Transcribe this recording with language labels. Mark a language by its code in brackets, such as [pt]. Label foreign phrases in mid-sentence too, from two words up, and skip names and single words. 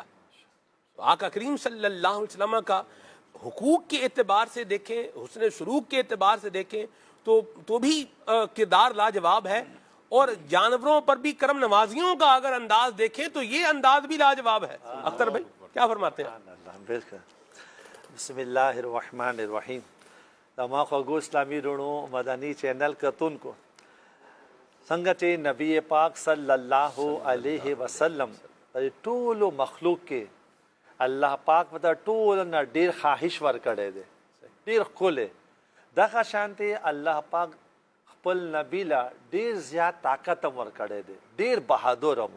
[ur] تو آقا کریم [ar] صلی اللہ علیہ وسلم [ur] کا حقوق کے اعتبار سے دیکھیں، حسن سلوک کے اعتبار سے دیکھیں تو بھی کردار لاجواب ہے، اور جانوروں پر بھی کرم نوازیوں کا اگر انداز دیکھیں تو یہ انداز بھی لاجواب ہے۔ اختر بھائی کیا فرماتے ہیں؟ بالکل۔ [ar] بسم اللہ الرحمن الرحیم۔ [ps] تمام خوگو اسلامی رونو مدنی چینل کتون کو څنګه چې نبی پاک [ar] صلی الله علیه وسلم [ps] ټول مخلوق کې الله پاک په ټول نه ډیر خواهش ورکړی دی، ډیر ښکلی دغه شانتي الله پاک خپل نبی لا ډیر زیات طاقت هم ورکړی دی، ډیر بهادر هم۔